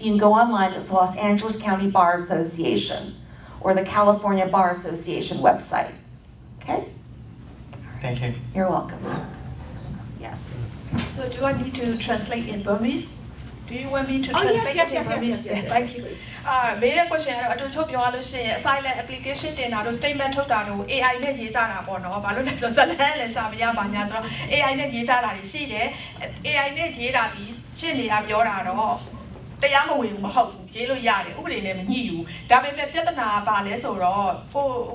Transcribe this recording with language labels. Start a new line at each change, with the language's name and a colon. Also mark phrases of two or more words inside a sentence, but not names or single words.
English: You can go online, it's the Los Angeles County Bar Association or the California Bar Association website, okay? Thank you. You're welcome. Yes. So do I need to translate in Burmese? Do you want me to Oh, translate yes. in Burmese? Thank you.
Burmese: မေးတဲ့ question ကတော့အတူချုပ်ပြောရလို့ရှိရင်
English: asylum application
Burmese: တင်တာတို့ statement ထုတ်တာတို့ AI နဲ့ရေးကြတာပေါ့နော်။ဘာလို့လဲဆိုတော့ဇလန်းလည်းရှာမရပါညာဆိုတော့ AI နဲ့ရေးကြတာတွေရှိတယ်။ AI နဲ့ရေးတာဒီရှင်းနေတာပြောတာတော့တရားမဝင်ဘူးမဟုတ်ဘူးရေးလို့ရတယ်ဥပဒေနဲ့မညှိဘူး။ဒါပေမဲ့ပြဿနာပါလဲဆိုတော့ဟို